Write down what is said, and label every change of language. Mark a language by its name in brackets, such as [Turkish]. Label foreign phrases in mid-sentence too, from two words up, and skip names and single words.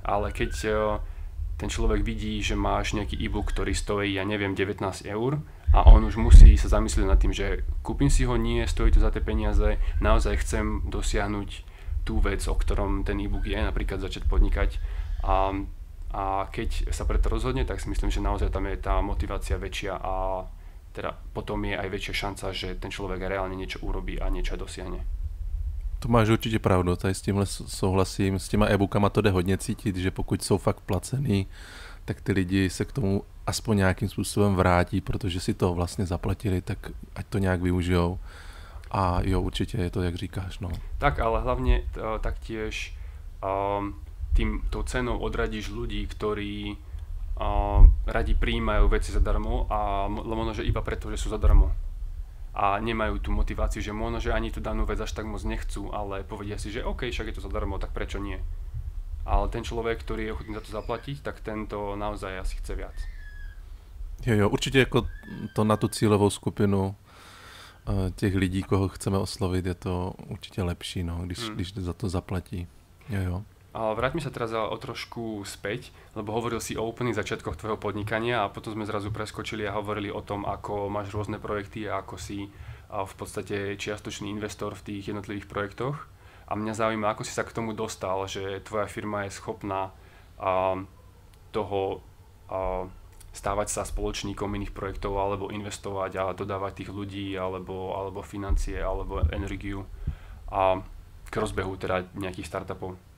[Slovak] Ale keď ten človek vidí, že máš nejaký e-book, ktorý stojí, ja neviem, 19 € a on už musí sa zamyslieť nad tým, že kúpim si ho, nie, stojí to za tie peniaze, naozaj chcem dosiahnuť tú vec, o ktorom ten e-book je, napríklad začať podnikať a keď sa preto rozhodne, tak si myslím, že naozaj tam je tá motivácia väčšia a teda potom je aj väčšia šanca, že ten človek reálne niečo urobí a niečo dosiahne. [Czech] To máš určitě pravdu, tady s tímhle souhlasím. S těma e-bookama to jde hodně cítit, že pokud jsou fakt placený, tak ty lidi se k tomu aspoň nějakým způsobem vrátí, protože si to vlastně zaplatili, tak ať to nějak využijou. A jo, určitě je to, jak říkáš, no. [Slovak] Tak, ale hlavne taktiež tou cenou odradíš ľudí, ktorí radi prijímajú veci zadarmo a možno, že iba preto, že sú zadarmo. A nemajú tú motiváciu, že možno, že ani tú danú vec až tak moc nechcú, ale povedia si, že OK, však je to zadarmo, tak prečo nie? Ale ten človek, ktorý je ochotný za to zaplatiť, tak tento naozaj asi chce viac. [Czech] Jo, určitě jako to na tu cílovou skupinu těch lidí, koho chceme oslovit, je to určitě lepší, no, když za to zaplatí. Jo. [Slovak] Ale vráťme sa teraz o trošku späť, lebo hovoril si o úplných začiatkoch tvojho podnikania a potom sme zrazu preskočili a hovorili o tom, ako máš rôzne projekty a ako si v podstate čiastočný investor v tých jednotlivých projektoch. A mňa zaujíma, ako si sa k tomu dostal, že tvoja firma je schopná stávať sa spoločníkom iných projektov alebo investovať a dodávať tých ľudí alebo financie alebo energiu k rozbehu teda nejakých startupov.